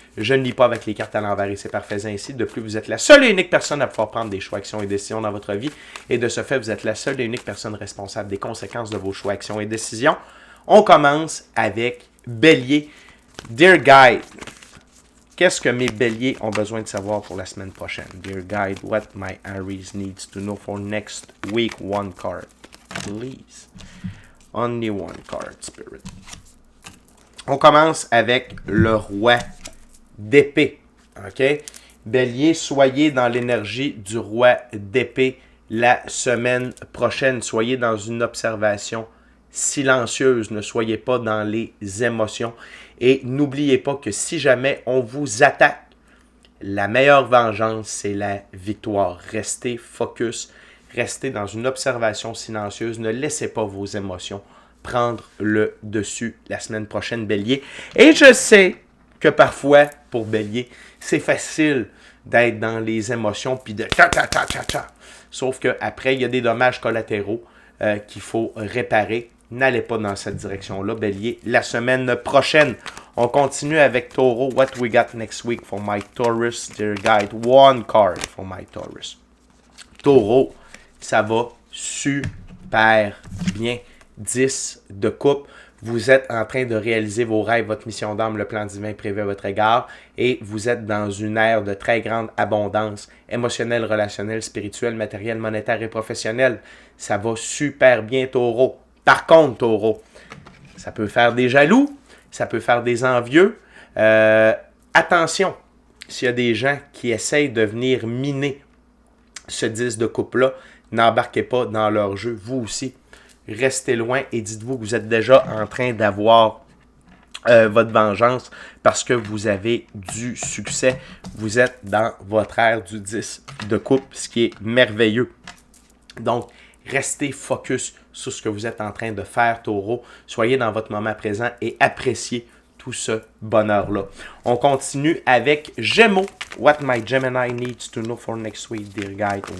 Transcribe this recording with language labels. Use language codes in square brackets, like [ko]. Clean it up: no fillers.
[fr] Je ne lis pas avec les cartes à l'envers et c'est parfait ainsi. De plus, vous êtes la seule et unique personne à pouvoir prendre des choix, actions et décisions dans votre vie. Et de ce fait, vous êtes la seule et unique personne responsable des conséquences de vos choix, actions et décisions. On commence avec Bélier. [en] Dear Guide, [fr] qu'est-ce que mes béliers ont besoin de savoir pour la semaine prochaine? [en] Dear Guide, what my Aries needs to know for next week? One card, please. Only one card, Spirit. [fr] On commence avec le roi d'épée. OK? Bélier, soyez dans l'énergie du roi d'épée la semaine prochaine. Soyez dans une observation silencieuse. Ne soyez pas dans les émotions. Et n'oubliez pas que si jamais on vous attaque, la meilleure vengeance, c'est la victoire. Restez focus. Restez dans une observation silencieuse. Ne laissez pas vos émotions prendre le dessus la semaine prochaine, Bélier. Et je sais que parfois, pour Bélier, c'est facile d'être dans les émotions puis de ta. Sauf qu'après, il y a des dommages collatéraux qu'il faut réparer. N'allez pas dans cette direction-là, Bélier. La semaine prochaine, on continue avec Taureau. [en] What we got next week for my Taurus, dear guide? One card for my Taurus. [fr] Taureau, ça va super bien. 10 de coupe. Vous êtes en train de réaliser vos rêves, votre mission d'âme, le plan divin prévu à votre égard et vous êtes dans une ère de très grande abondance émotionnelle, relationnelle, spirituelle, matérielle, monétaire et professionnelle. Ça va super bien, Taureau. Par contre, Taureau, ça peut faire des jaloux, ça peut faire des envieux. Attention, s'il y a des gens qui essayent de venir miner ce 10 de coupe-là, n'embarquez pas dans leur jeu, vous aussi. Restez loin et dites-vous que vous êtes déjà en train d'avoir votre vengeance parce que vous avez du succès. Vous êtes dans votre ère du 10 de coupe, ce qui est merveilleux. Donc, restez focus sur ce que vous êtes en train de faire, Taureau. Soyez dans votre moment présent et appréciez tout ce bonheur-là. On continue avec Gémeaux. [en] What my Gemini needs to know for next week, dear guide.